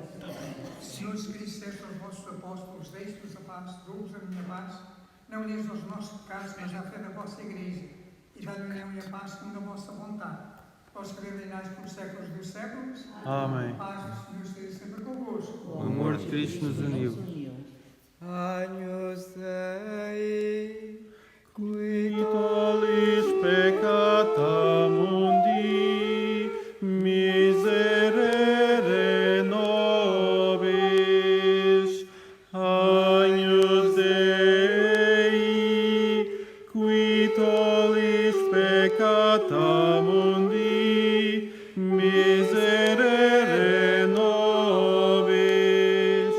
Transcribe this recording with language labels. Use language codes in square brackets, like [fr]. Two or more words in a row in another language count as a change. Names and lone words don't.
[pt] Senhor Jesus Cristo, disseste aos vossos apóstolos, deixe-vos a paz, dou-vos a minha paz, não olheis aos nossos pecados, mas à fé da vossa Igreja, e dá-lhe união e a paz segundo a vossa vontade. Vós que reinais por séculos dos séculos. Amém. A paz do Senhor esteja sempre convosco. O amor de Cristo nos uniu. [la] Agnus Dei, Qui tollis peccata mundi, miserere nobis. Agnus Dei, qui tollis peccata mundi, miserere nobis.